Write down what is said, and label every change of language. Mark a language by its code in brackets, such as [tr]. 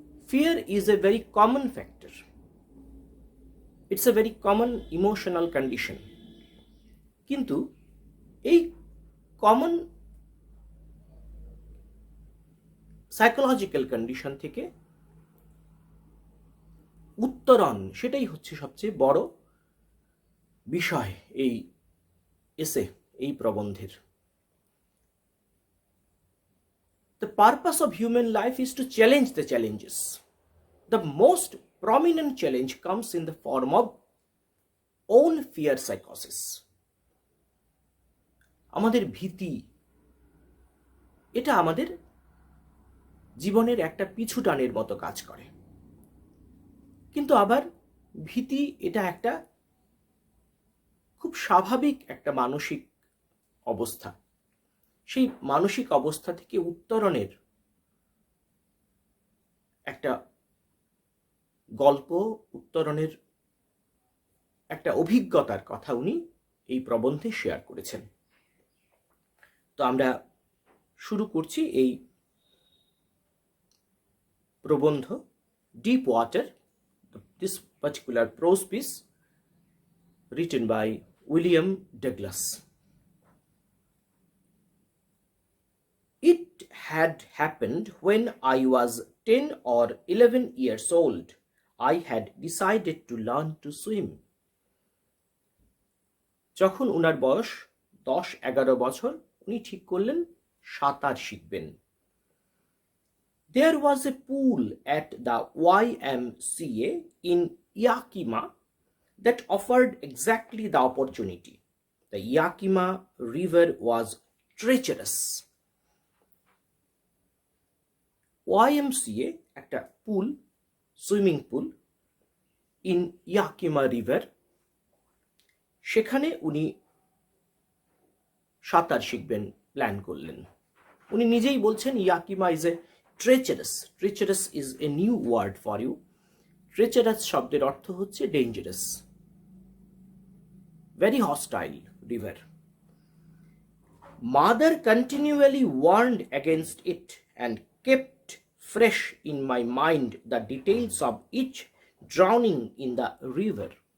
[en] Fear is a very common factor. It's a very common emotional condition. [bn] কিন্তু এই common psychological condition থেকে উত্তরণ, সেটাই হচ্ছে সবচেয়ে বড় বিষয় এই এসে, এই প্রবন্ধের। [en] The purpose of human life is to challenge the challenges. The most prominent challenge comes in the form of own fear psychosis. [bn] আমাদের ভীতি, এটা আমাদের জীবনের একটা পিছু টানের মতো কাজ করে, কিন্তু আবার ভীতি এটা একটা খুব স্বাভাবিক একটা মানসিক অবস্থা। সেই মানসিক অবস্থা থেকে উত্তরণের একটা গল্প, উত্তরণের একটা অভিজ্ঞতার কথা উনি এই প্রবন্ধে শেয়ার করেছেন। তো আমরা শুরু করছি এই [en] প্রবন্ধ deep water, this particular prose piece written by William Douglas. It had happened when I was 10 or 11 years old. I had decided to learn to swim. [bn] যখন উনার বয়স 10-11 বছর, উনি ঠিক করলেন সাঁতার শিখবেন। [en] There was a pool at the YMCA in Yakima that offered exactly the opportunity. The Yakima River was treacherous. [bn] YMCA একটা পুল, [en] swimming pool in Yakima river, [bn] সেখানে উনি সাঁতার শিখবেন প্ল্যান করলেন। উনি নিজেই বলছেন ইয়াকিমা [en] Is a treacherous. Treacherous is a new word for you. Treacherous [bn] শব্দের অর্থ হচ্ছে dangerous, [en] very hostile river. Mother continually warned against it and kept fresh in my mind the details of each drowning in the river.